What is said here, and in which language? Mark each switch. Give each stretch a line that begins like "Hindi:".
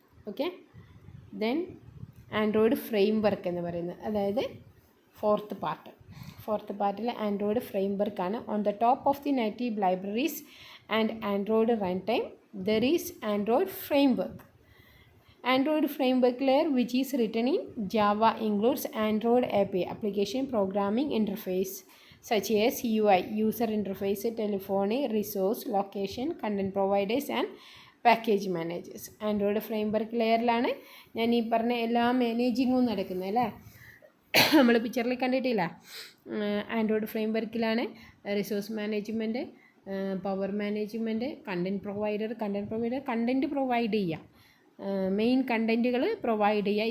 Malayalam: Okay, then Android frame work എന്ന് പറയുന്നത്, അതായത് ഫോർത്ത് പാർട്ടിൽ ആൻഡ്രോയിഡ് ഫ്രെയിം വർക്കാണ്.
English: On the top of the native libraries and Android run time there is Android framework. Android framework layer, which is written in Java, includes Android API, application programming interface, such as UI, user interface, telephony, resource, location, content providers and package managers.
Malayalam: Android framework ലെയറിലാണ് ഞാൻ ഈ പറഞ്ഞ എല്ലാ മാനേജിങ്ങും നടക്കുന്നത് അല്ലേ. നമ്മൾ പിക്ചറിൽ കണ്ടിട്ടില്ല. Android ഫ്രെയിംവർക്കിലാണ് resource management, power management, content provider content provide ചെയ്യുക, മെയിൻ കണ്ടൻറ്റുകൾ പ്രൊവൈഡ് ചെയ്യുക.